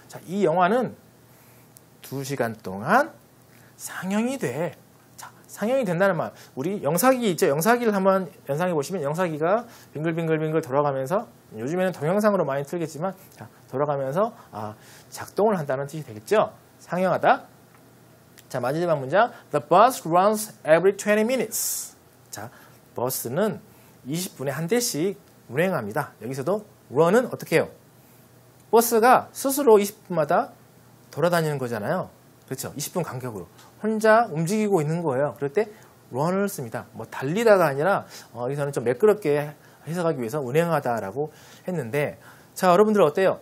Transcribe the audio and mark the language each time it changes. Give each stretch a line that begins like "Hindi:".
Korean: 자, 이 영화는 2시간 동안 상영이 돼. 자, 상영이 된다는 말. 우리 영사기 있죠? 영사기를 한번 연상해 보시면 영사기가 빙글빙글빙글 돌아가면서, 요즘에는 동영상으로 많이 틀겠지만, 자, 돌아가면서 작동을 한다는 뜻이 되겠죠? 상영하다. 자, 마지막 문장.
English: The bus runs every 20 minutes.
Korean: 자, 버스는 20분에 한 대씩 운행합니다. 여기서도 run은 어떻게 해요? 버스가 스스로 20분마다 돌아다니는 거잖아요. 그렇죠? 20분 간격으로. 혼자 움직이고 있는 거예요. 그럴 때 run을 씁니다. 뭐 달리다가 아니라 여기서는 좀 매끄럽게 해석하기 위해서 운행하다라고 했는데, 자, 여러분들 어때요?